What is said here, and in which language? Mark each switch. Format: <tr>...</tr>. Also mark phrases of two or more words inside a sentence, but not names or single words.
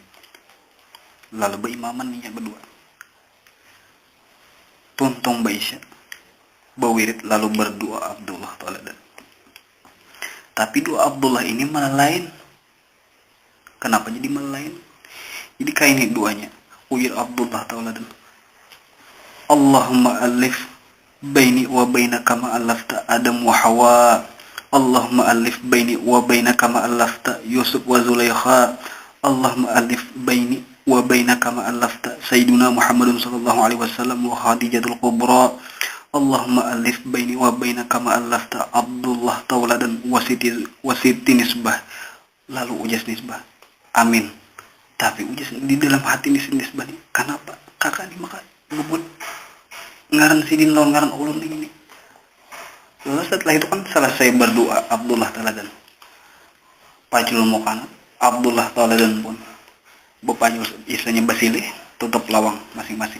<bjn>Lalu berimaman ninya berdua. Tuntung Baisya berwirid lalu berdoa Abdullah Taladan. Tapi doa Abdullah ini malah lain. Kenapa jadi malah lain? Jadi kayak ini doanya.</bjn> <ar>Ujar Abdullah Taladan, "اللهم ألف بيني وبين كما ألفت آدم وحواء. اللهم ألف بيني وبين كما ألفت يوسف وزليخا. اللهم ألف بيني وبين كما ألفت سيدنا محمد صلى الله عليه وسلم وخديجة الكبرى. اللهم ألف بيني وبين كما ألفت عبد الله تالادان وسيتي نسبة."</ar> <bjn>Lalu ujas Nisbah, "Amin." Tapi ujas di dalam hati Nisbah nih, kenapa kakak ini maka ngebut ngaran sidin lawan ngaran ulun ini. Lalu setelah itu kan selesai berdoa Abdullah Taladan, pacul mukana Abdullah Taladan pun bepacul istilahnya basilih, tutup lawang masing-masing.</bjn>